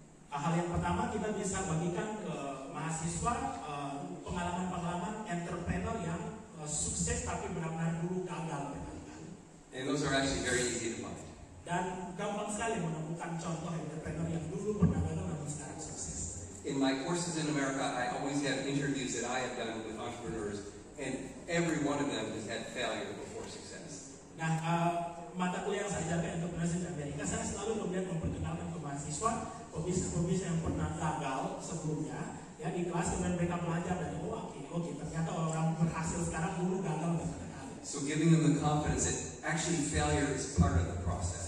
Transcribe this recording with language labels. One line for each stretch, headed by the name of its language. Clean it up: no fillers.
Indonesian: Hal yang pertama kita bisa bagikan ke mahasiswa pengalaman-pengalaman entrepreneur yang sukses tapi benar-benar dulu gagal berkali-kali.
English: And those are actually very easy to find.
Indonesian: Dan gampang sekali menemukan contoh entrepreneur yang dulu pernah gagal namun sekarang sukses.
English: In my courses in America, I always have interviews that I have done with entrepreneurs, and every one of them has had failure before success.
Indonesian: Nah, mata kuliah yang saya ajarkan entrepreneurship di Amerika, saya selalu kemudian memperkenalkan ke mahasiswa pebisnis yang pernah gagal sebelumnya, ya di kelas, kemudian mereka belajar dari oke, ternyata orang berhasil sekarang dulu gagal berkali-kali.
English: So giving them the confidence that actually failure is part of the process.